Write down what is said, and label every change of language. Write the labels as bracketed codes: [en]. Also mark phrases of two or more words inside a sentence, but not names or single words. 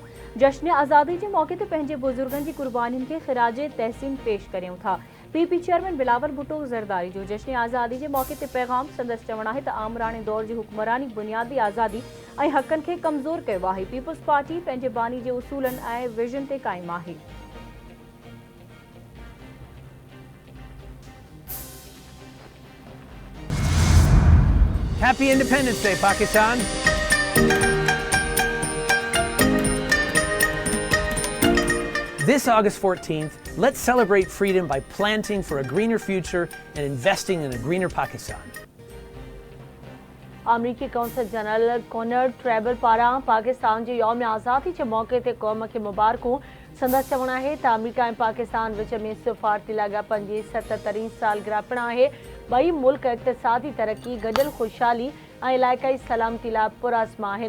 [sd] जश्न आज़ादी जे मौक़े ते पंहिंजे बुज़ुर्गनि जी क़ुर्बानियुनि खे ख़िराज तहसीन पेश करियूं था। PP चेयरमैन बिलावल भुट्टो ज़रदारी जो जश्न आज़ादी जे मौक़े ते पैगाम संदसि चवणु आहे त आमराणे दौर जी हुक्मरानी बुनियादी आज़ादी ऐं हक़नि खे कमज़ोर कयो आहे। पीपल्स पार्टी पंहिंजे बानी जे उसूलनि ऐं विजन ते क़ाइमु आहे। [en] Happy Independence Day, Pakistan. This August 14th, let's celebrate freedom by planting for a greener future and investing in a greener Pakistan. [sd] अमरीकी कौंसल जनरल कॉनर ट्रेबल पारां पाकिस्तान जे यौम आज़ादी जे मौक़े ते क़ौम खे मुबारकूं। संदसि चवणु आहे त अमरीका ऐं पाकिस्तान विच में सिफ़ारती लाॻापनि जी 77वीं सालगिरह पिणु आहे। ॿई मुल्क इक़्तिसादी तरक़ी, गॾियल ख़ुशहाली ऐं इलाइक़ाई सलामती लाइ पुरअज़्म आहिनि।